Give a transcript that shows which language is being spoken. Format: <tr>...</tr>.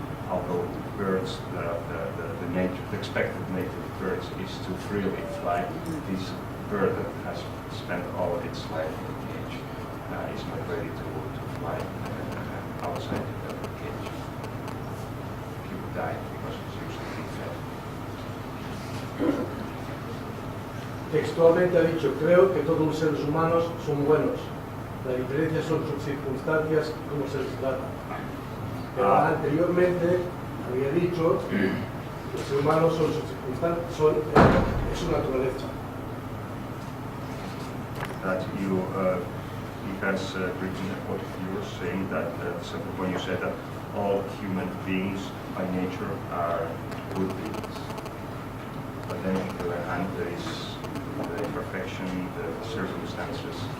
<en>Although birds, the expected nature of birds is to freely fly. This bird that has spent all its life in a cage is not ready to fly outside the cage. He would die because it's usually being fed.</en> <es>Textualmente ha dicho, creo que todos los seres humanos son buenos. La diferencia son sus circunstancias y cómo se les trata. Pero anteriormente había dicho que los seres humanos son sus circunstancias, es su naturaleza.</es> <en>That you, he has written what you were saying, that when you said that all human beings by nature are good beings. But then on the other hand, there is the imperfection, the circumstances.</en>